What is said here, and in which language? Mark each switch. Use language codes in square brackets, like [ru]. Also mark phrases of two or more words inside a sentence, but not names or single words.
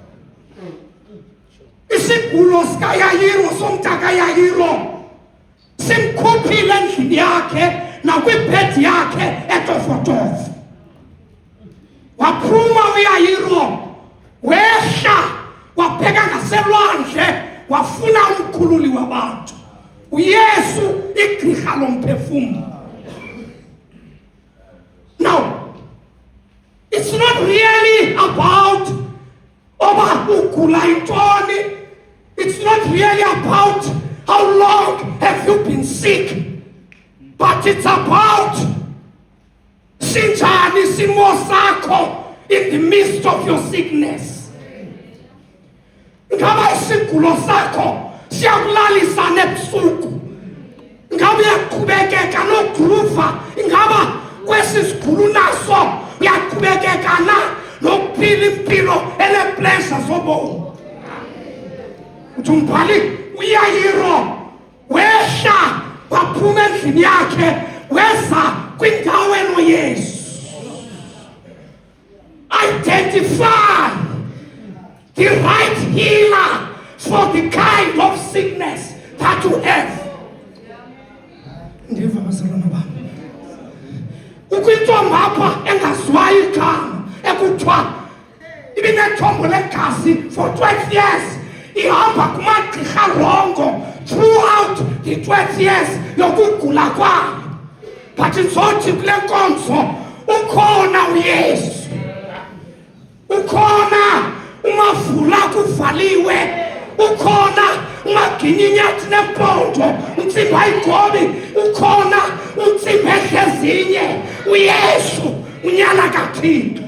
[xh] Isigulo sikaYayiro somntana kaYayiro simkhuphile endlini yakhe nakwibhedi yakhe etofotofo. Waphuma uYayiro wehla wabheka ngaselwandle wafuna umkhululi wabantu uYesu igqirha lomphefumlo. [en] Now, it's not really about [xh] oba ugula intoni. [en] It's not really about how long have you been sick, but it's about [xh] sinjani simo sakho [en] in the midst of your sickness. [xh] Ngaba isigulo sakho siyakulalisa nebusuku, ngaba uyaqhubekeka nogruva, ngaba kwesi sigulu naso uyaqhubekeka na nokuphila impilo ene-pleasure zobomi. Uthi umbhali uYayiro wehla waphuma endlini yakhe weza kwindawo enoYesu. [en] Identify the right healer for the kind of sickness that you have. [xh] Ndiva bazalwana bami, ukwintombi apha engaziwayo igama ekuthiwa ibinethombo legazi [en] for 12 years, [xh] ihamba kumagqirha [en] rongo throughout the 12 years [xh] yokugula kwayo. But ngizothi kule nkonzo ukhona uYesu, ukhona umavula kuvaliwe, ukhona umaginyenyathi nempondo umtsimba ayigobi, ukhona umtsimba ehlezinye uYesu unyana kaThixo.